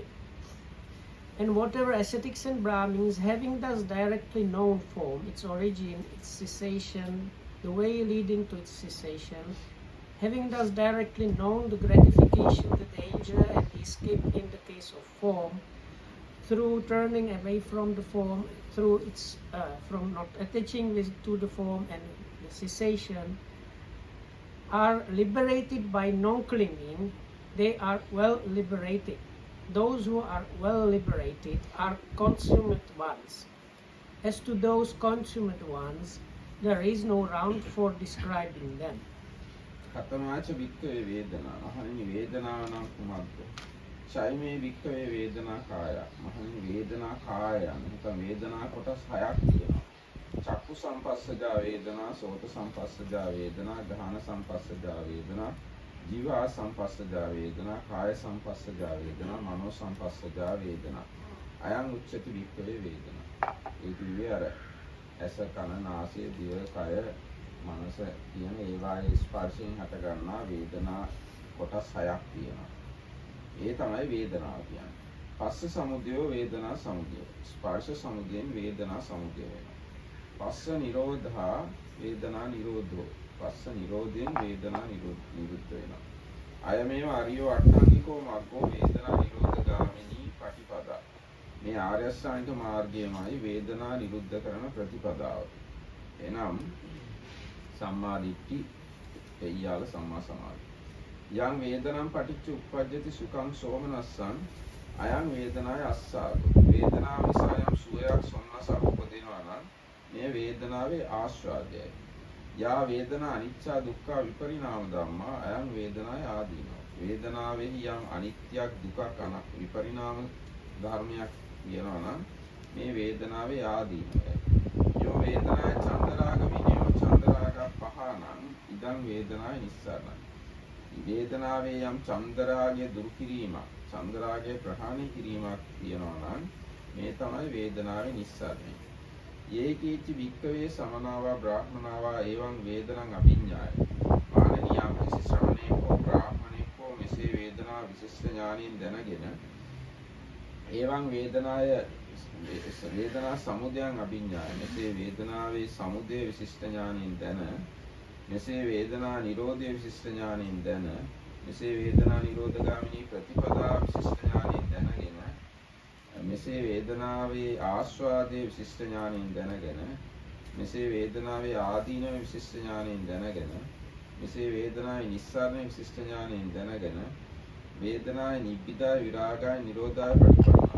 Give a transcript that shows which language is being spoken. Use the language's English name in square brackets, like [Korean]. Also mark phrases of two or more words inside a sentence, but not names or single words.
[English] And whatever ascetics and Brahmins, having thus directly known form, its origin, its cessation, the way leading to its cessation, having thus directly known the gratification, the danger, and the escape in the case of form, through turning away from the form, through its from not attaching to the form and the cessation, are liberated by non-clinging, they are well liberated. Those who are well liberated are consummate ones. As to those consummate ones, there is no round for describing them. [Pali] කතමාච වික්කවේ වේදනා [Sinhala] මහණෙනි වේදනාව නම් කුමක්ද? [Pali] ඡයිමේ වික්කවේ වේදනා කාය [Sinhala] මහණෙනි වේදනා කාය නැත්නම් වේදනා කොටස් හයක් තියෙනවා. [Pali] චක්කු සංපස්සජා වේදනා, සෝත සංපස්සජා වේදනා, ගාහන සංපස්සජා වේදනා, ජීවා සංපස්සජා වේදනා, කාය සංපස්සජා වේදනා, මනෝ සංපස්සජා වේදනා. අයං උච්චති වික්කවේ වේදනා. [Sinhala] ඒ කිව්වේ අර ඇස කන නාසය දිව කය මනස කියන ඒවායේ ස්පර්ශයෙන් හට ගන්නා වේදනා කොටස් හයක් තියෙනවා. ඒ තමයි වේදනාව කියන්නේ. [Pali] පස්ස සමුදයෝ වේදනා සමුදය. [Sinhala] ස්පර්ශ සමුදයෙන් වේදනා සමුදය වෙනවා. [Pali] පස්ස නිරෝධා වේදනා නිරෝධෝ. [Sinhala] පස්ස නිරෝධයෙන් වේදනා නිරුද්ධ වෙනවා. [Pali] අයමේව අරියෝ අට්ඨාංගිකෝ මග්ගෝ වේදනා නිරෝධගාමිනී පටිපදා. [Sinhala] මේ ආර්ය අෂ්ටාංගික මාර්ගයමයි වේදනා නිරුද්ධ කරන ප්‍රතිපදාව. [Pali] එනම් සම්මා දිට්ඨි එයාල සම්මා සමාධි. යං වේදනම් පටිච්ච උප්පජ්ජති සුඛං සෝමනස්සං අයං වේදනාය අස්සාදු. [Sinhala] වේදනාව නිසා යම් සුවයක් සොම්නසක් උපදිනවා නම් මේ වේදනාවේ ආස්වාදයයි. [Pali] යා වේදනා අනිච්ච දුක්ඛ විපරිණාම ධම්මා අයං වේදනාය ආදීනෝ. [Sinhala] වේදනාවෙහි යම් අනිත්‍යක් දුකක් විපරිණාම ධර්මයක් කියනවා නම් මේ වේදනාවේ ආදීනෝයි. [Pali] යෝ වේදනාය චන්දරාග විනයෝ චන්දරාග පහනං ඉදං වේදනාය නිස්සාරණං. [Sinhala] වේදනාවේ යම් චන්දරාගය දුරු කිරීමක්, චන්දරාගය ප්‍රහාණය කිරීමක් කියනවා නම් මේ තමයි වේදනාවේ නිස්සාරණය. [Pali] යේකීච වික්කවේ සමනාවා බ්‍රාහ්මනාවා එවං වේදනං අභිඤ්ඤාය. [Sinhala] මානනීය යම් කිසි ශ්‍රමණේකෝ බ්‍රාහ්මණේකෝ මෙසේ වේදනා විශිෂ්ට ඥානින් දැනගෙන [Pali] එවං වේදනාය වේදනා සමුදයං අභිඤ්ඤාය. [Sinhala] මෙසේ වේදනාවේ සමුදය විශිෂ්ට ඥානින් දැන, මෙසේ වේදනා නිරෝධය විශිෂ්ට ඥානින් දැන, මෙසේ වේදනා නිරෝධගාමිනී ප්‍රතිපදා විශිෂ්ට ඥානින් දැනගෙන, මෙසේ වේදනාවේ ආස්වාදයේ විශිෂ්ට ඥානින් දැනගෙන, මෙසේ වේදනාවේ ආදීනව විශිෂ්ට ඥානින් දැනගෙන, මෙසේ වේදනාවේ නිස්සාරණ විශිෂ්ට ඥානින් දැනගෙන, වේදනාවේ [Pali] නිබ්බිදාය විරාගාය නිරෝධාය පටිපන්නා.